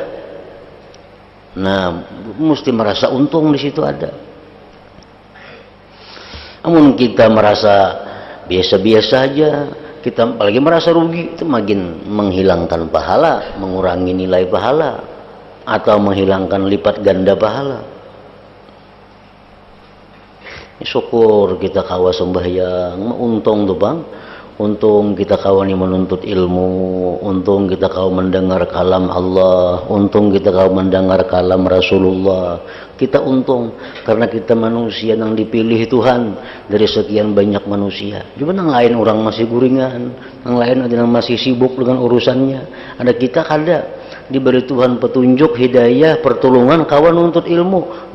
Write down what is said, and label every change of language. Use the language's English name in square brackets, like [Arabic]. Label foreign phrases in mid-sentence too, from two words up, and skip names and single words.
[Indonesian] Nah, mesti merasa untung di situ ada. Namun kita merasa biasa-biasa aja, kita apalagi merasa rugi, itu makin menghilangkan pahala, mengurangi nilai pahala, atau menghilangkan lipat ganda pahala. Syukur kita kawa sembahyang, untung tuh bang, untung kita kawa nih menuntut ilmu, untung kita kawa mendengar kalam Allah, untung kita kawa mendengar kalam Rasulullah. Kita untung karena kita manusia yang dipilih Tuhan dari sekian banyak manusia. Cuma yang lain orang masih guringan, yang lain ada yang masih sibuk dengan urusannya. Ada kita kada diberi Tuhan petunjuk, hidayah, pertolongan, kawan nuntut ilmu.